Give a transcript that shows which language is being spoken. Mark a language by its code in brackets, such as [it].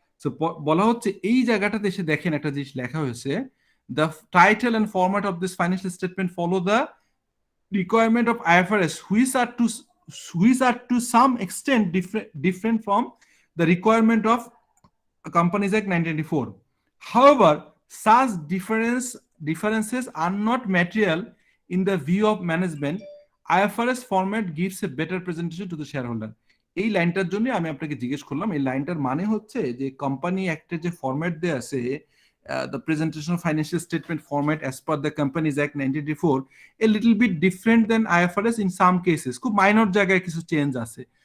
[bn] So বলা হচ্ছে এই জায়গাটাতে এসে দেখেন একটা জিনিস লেখা হয়েছে, [en] The title and format of this financial statement follow the requirement of IFRS, which are to some extent different from the requirement of Companies Act 1994. However, such differences are not material in the view of management. IFRS format gives a better presentation to the shareholder. [bn] এই লাইনটার জন্য আমি আপনাকে জিজ্ঞেস করলাম, এই লাইনটার মানে হচ্ছে যে কোম্পানি অ্যাক্টের যে ফরম্যাট দেয়া আছে, [en] the presentation of financial statement format as per the Companies Act 1994, a little bit different than IFRS in some cases, [bn] খুব মাইনর জায়গায় কিছু চেঞ্জ আছে।